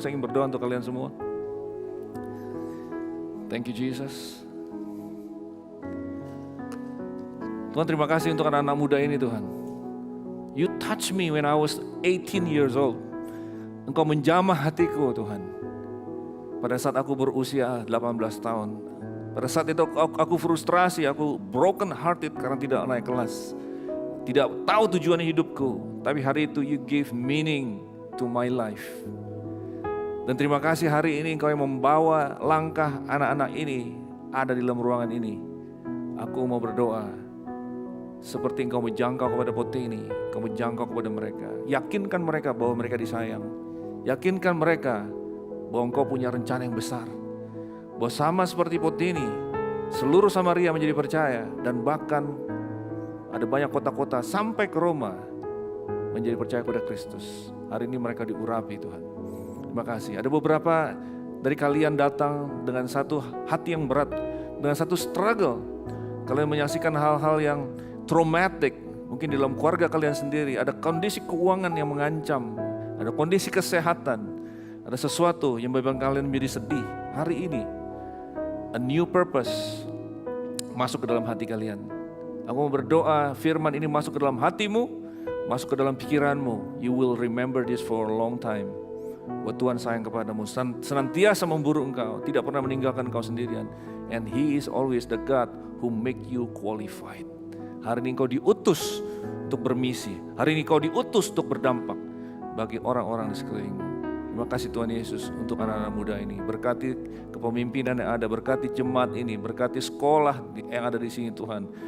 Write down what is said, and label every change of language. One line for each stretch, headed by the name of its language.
Indonesian: Saya ingin berdoa untuk kalian semua.
English: Thank you Jesus.
Indonesian: Tuhan, terima kasih untuk anak-anak muda ini Tuhan.
English: You touch me when I was 18 years old.
Indonesian: Engkau menjamah hatiku Tuhan. Pada saat aku berusia 18 tahun. Pada saat itu aku frustrasi, aku
English: broken hearted
Indonesian: karena tidak naik kelas. Tidak tahu tujuan hidupku. Tapi hari itu
English: you gave meaning to my life.
Indonesian: Dan terima kasih hari ini Engkau yang membawa langkah anak-anak ini ada di dalam ruangan ini. Aku mau berdoa. Seperti Engkau menjangkau kepada Poteni, Engkau menjangkau kepada mereka. Yakinkan mereka bahwa mereka disayang. Yakinkan mereka bahwa Engkau punya rencana yang besar. Bahwa sama seperti Poteni, seluruh Samaria menjadi percaya. Dan bahkan ada banyak kota-kota sampai ke Roma menjadi percaya kepada Kristus. Hari ini mereka diurapi Tuhan. Terima kasih. Ada beberapa dari kalian datang dengan satu hati yang berat, dengan satu struggle. Kalian menyaksikan hal-hal yang traumatic, mungkin di dalam keluarga kalian sendiri, ada kondisi keuangan yang mengancam, ada kondisi kesehatan, ada sesuatu yang membuat kalian menjadi sedih. Hari ini,
English: a new purpose
Indonesian: masuk ke dalam hati kalian. Aku mau berdoa, firman ini masuk ke dalam hatimu, masuk ke dalam pikiranmu.
English: You will remember this for a long time.
Indonesian: Bahwa Tuhan sayang kepadamu, senantiasa memburu engkau, tidak pernah meninggalkan engkau sendirian.
English: And He is always the God who make you qualified.
Indonesian: Hari ini engkau diutus untuk bermisi. Hari ini engkau diutus untuk berdampak bagi orang-orang di sekelilingmu. Terima kasih Tuhan Yesus untuk anak-anak muda ini. Berkati kepemimpinan yang ada, berkati jemaat ini, berkati sekolah yang ada di sini Tuhan.